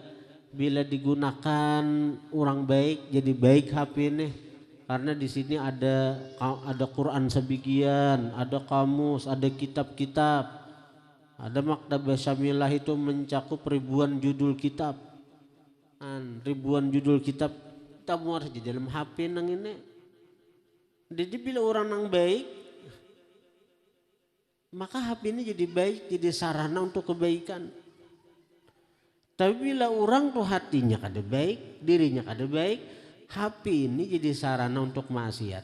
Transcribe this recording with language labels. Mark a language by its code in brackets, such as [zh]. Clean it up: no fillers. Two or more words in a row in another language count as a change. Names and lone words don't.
[bjn] Bila digunakan orang baik jadi baik HP ini, karena di sini ada Quran sebagian, ada kamus, ada kitab-kitab, ada [ar] المكتبة الشاملة [bjn] itu mencakup ribuan judul kitab, kita muat di dalam HP nang ini. Jadi bila orang nang baik, maka HP ini jadi baik, jadi sarana untuk kebaikan. Tapi bila orang tuh hatinya kada baik, dirinya kada baik, HP ini jadi sarana untuk maksiat.